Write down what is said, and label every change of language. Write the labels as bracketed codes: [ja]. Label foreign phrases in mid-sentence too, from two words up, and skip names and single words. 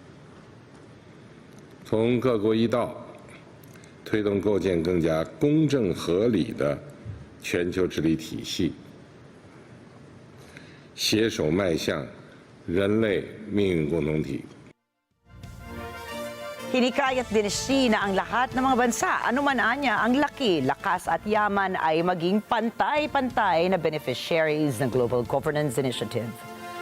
[zh] 从各国一道，推动构建更加公正合理的全球治理体系，携手迈向人类命运共同体。 [tl] Hinikayat din Xi na ang lahat ng mga bansa, anuman anya ang laki, lakas at yaman ay maging pantay-pantay na beneficiaries ng Global Governance Initiative.